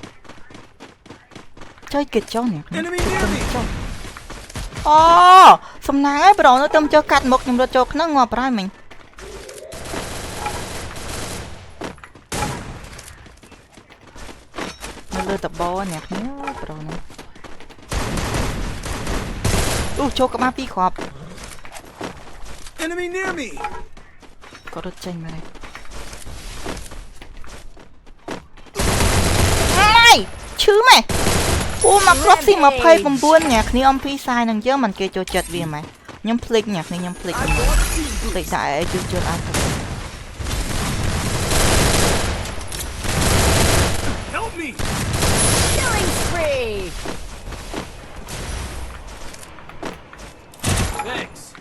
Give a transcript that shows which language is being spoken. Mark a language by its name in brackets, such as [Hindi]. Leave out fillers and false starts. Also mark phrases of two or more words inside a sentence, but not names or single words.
[Khmer] ជួយគេចុះអ្នកនេះអូសំណាងហើយប្រូនោះទៅចុះកាត់មុខខ្ញុំរត់ចូលក្នុងងាប់ហើយមិញលើតបអ្នកនេះប្រូនេះអូចូលក្បាលពីរគ្រាប់ [English] Enemy near me. [Khmer] គាត់រត់ចេញមកហើយអូមកគ្រាប់ស៊ី29អ្នកគ្នាអំពីសាយនឹងយើងមិនគេចូលចិត្តវាម៉េចខ្ញុំភ្លេចអ្នកគ្នាខ្ញុំភ្លេចភ្លេចតែជួយអត់ [English] Help me! Killing spree! Thanks.